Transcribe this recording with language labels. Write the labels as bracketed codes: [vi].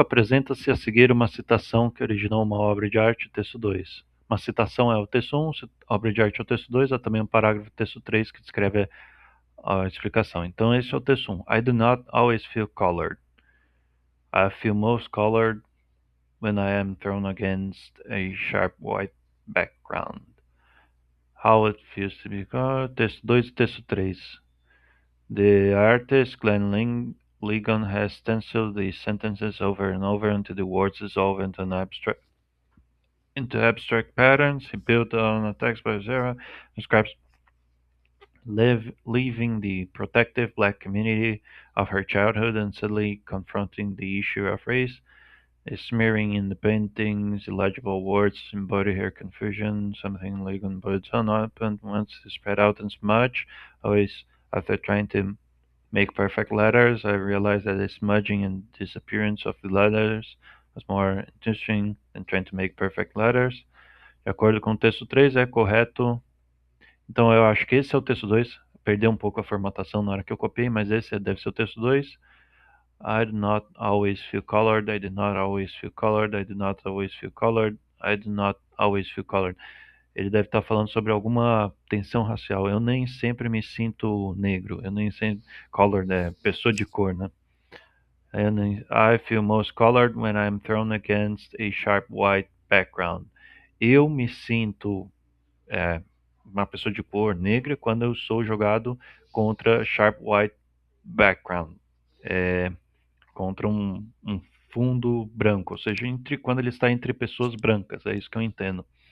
[pt] Apresenta-se a seguir uma citação que originou uma obra de arte, texto 2. Uma citação é o texto 1, obra de arte é o texto 2, há também um parágrafo, texto 3, que descreve a explicação. Então, esse é o texto 1. [en] I do not always feel colored. I feel most colored when I am thrown against a sharp white background. How it feels to be colored. [pt] Texto 2 e texto 3. [en] The artist, Glenn Ligon, has stenciled these sentences over and over until the words dissolve into abstract patterns. He built on a text by Zara, describes leaving the protective black community of her childhood and suddenly confronting the issue of race. Smearing in the paintings, illegible words embody her confusion, something Ligon builds on up and wants to spread out and smudge. Always after trying to make perfect letters, I realized that the smudging and disappearance of the letters was more interesting than trying to make perfect letters. [pt] De acordo com o texto 3, é correto. Então eu acho que esse é o texto 2. Perdeu um pouco a formatação na hora que eu copiei, mas esse deve ser o texto 2. [en] I do not always feel colored. I do not always feel colored. I do not always feel colored. I do not always feel colored. [pt] Ele deve estar falando sobre alguma tensão racial. Eu nem sempre me sinto negro. Eu nem sempre... Colored é pessoa de cor, né? [en] I feel most colored when I'm thrown against a sharp white background. [pt] Eu me sinto uma pessoa de cor negra quando eu sou jogado contra [en] sharp white background. [pt] Contra um fundo branco, ou seja, quando ele está entre pessoas brancas, é isso que eu entendo.